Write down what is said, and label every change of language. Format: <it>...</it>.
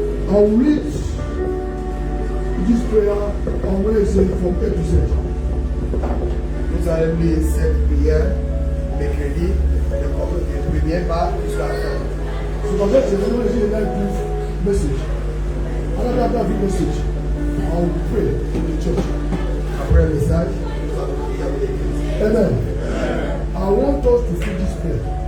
<en>I'll read this prayer on Wednesday from A to Z.</en> <fr>Nous allons lire cette prière mercredi, de première part jusqu'à la fin.</fr> <en>So for that, I'm going to give a very brief message. Another brief message. I'll pray in the church.</en> <fr>Après le message, nous allons prier avec l'église.</fr> <en>Amen. I want us to finish this prayer.</en>